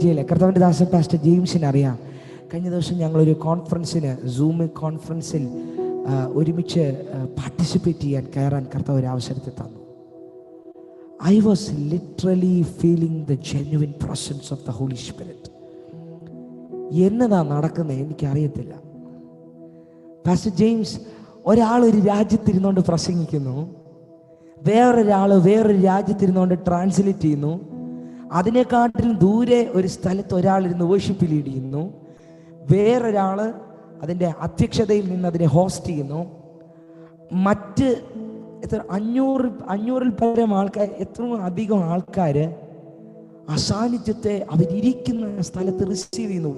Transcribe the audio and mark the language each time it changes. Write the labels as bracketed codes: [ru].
[ml] കർത്താവിൻ്റെ ദാസൻ പാസ്റ്റർ ജെയിംസിന് അറിയാം. കഴിഞ്ഞ ദിവസം ഞങ്ങളൊരു സൂം കോൺഫറൻസിൽ ഒരുമിച്ച് പാർട്ടിസിപ്പേറ്റ് ചെയ്യാൻ കയറാൻ കർത്താവ് ഒരു അവസരത്തെ തന്നു. [en] I was literally feeling the genuine presence of the Holy Spirit. [ml] എന്നതാ നടക്കുന്നത് എനിക്കറിയത്തില്ല. പാസ്റ്റർ ജെയിംസ് ഒരു രാജ്യത്തിരുന്നുകൊണ്ട് പ്രസംഗിക്കുന്നു, വേറൊരു രാജ്യത്തിരുന്നുകൊണ്ട് ട്രാൻസ്ലേറ്റ് ചെയ്യുന്നു, അതിനെക്കാട്ടിലും ദൂരെ ഒരു സ്ഥലത്ത് ഒരാളിരുന്ന് വേർഷിപ്പ് ലീഡ് ചെയ്യുന്നു, വേറൊരാൾ അതിൻ്റെ അധ്യക്ഷതയിൽ നിന്ന് അതിനെ ഹോസ്റ്റ് ചെയ്യുന്നു, മറ്റ് 500-ൽ പരം ആൾക്കാർ, എത്രയും അധികം ആൾക്കാർ ആ സാന്നിധ്യത്തെ അവരിയ്ക്കുന്ന സ്ഥലത്ത് റിസീവ് ചെയ്യുന്നു.